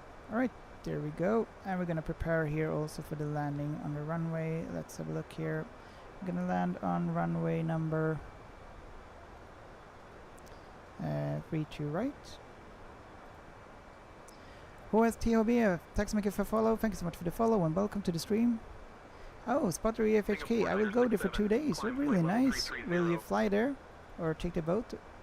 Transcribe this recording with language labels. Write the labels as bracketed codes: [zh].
[en] Alright, there we go. And we're gonna prepare here also for the landing on the runway. Let's have a look here. We're gonna land on runway number 32 right. [sv] HSTHB, tack så mycket för follow. [en] Thank you so much for the follow and welcome to the stream. Oh, Spotter EFHK, I will go there for 2 days. Really nice. Will you fly there or take the boat?